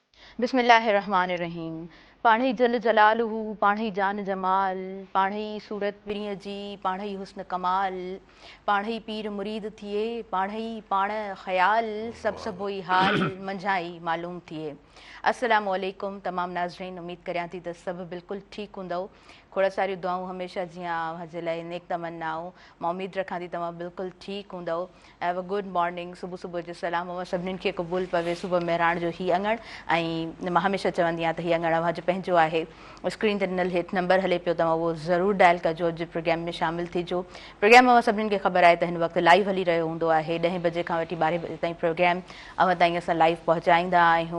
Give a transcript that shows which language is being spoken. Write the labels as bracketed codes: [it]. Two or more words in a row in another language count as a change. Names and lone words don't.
[sd] बिस्मिल्लाहिर्रहमानिर्रहीम। पाणी जल जलालहू, पाणी जान जमाल, पाणी सूरत पिरीअ जी, पाणी हुस्न कमाल, पाणी पीर मुरीद थिए, पाणी पाण ख़याल, सभु ई हाल मंझाई मालूम थिए। [ar] السلام علیکم [sd] तमाम नाज़रीन, उम्मीद करियां थी त सभु बिल्कुलु ठीकु हूंदव। खोड़ सारियूं दुआऊं हमेशह जीअं अव्हां लाइ नेक तमन्नाऊं। मां उम्मीद रखां थी तव्हां बिल्कुलु ठीकु हूंदव। [en] Have a good morning. [sd] सुबुह सुबुह जो सलाम अव्हां सभिनीनि खे क़बूल पवे। सुबुह महिराण जो ही अङण, ऐं मां हमेशह चवंदी आहियां त हीअ अङण अव्हां जो पंहिंजो आहे। स्क्रीन ते ॾिनल हेठि नंबर हले पियो, तव्हां उहो ज़रूरु डायल कजो, अॼु प्रोग्राम में शामिलु थिजो। प्रोग्राम अव्हां सभिनीनि खे ख़बर आहे त हिन वक़्तु लाइव हली रहियो हूंदो आहे। 10 बजे खां वठी 12 बजे ताईं प्रोग्राम अव्हां ताईं असां लाइव पहुचाईंदा आहियूं।